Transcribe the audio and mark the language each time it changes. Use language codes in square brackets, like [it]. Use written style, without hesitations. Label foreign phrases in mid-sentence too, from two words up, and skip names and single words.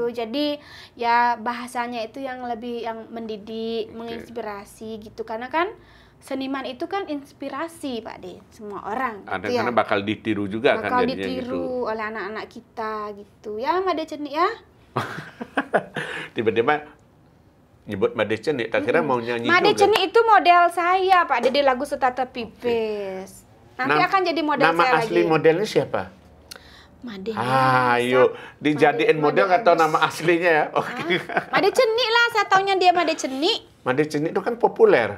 [id] Jadi ya bahasanya itu yang lebih yang mendidik, menginspirasi gitu. Karena kan seniman itu kan inspirasi Pak De, semua orang. Ada gitu karena bakal ditiru juga kan bakal jadinya ditiru gitu. oleh anak-anak kita gitu. Ya Made Cenik ya. Tiba-tiba nyebut Made Cenik, tak kira mau nyanyi Made juga. Cenik itu model saya Pak De di lagu Setata Pipis. Nanti akan jadi model nama saya asli lagi. modelnya siapa? Made. Ayo, dijadiin model atau nama aslinya ya? Oke. Made Cenik lah, saya taunya dia Made Cenik. Made Cenik itu kan populer.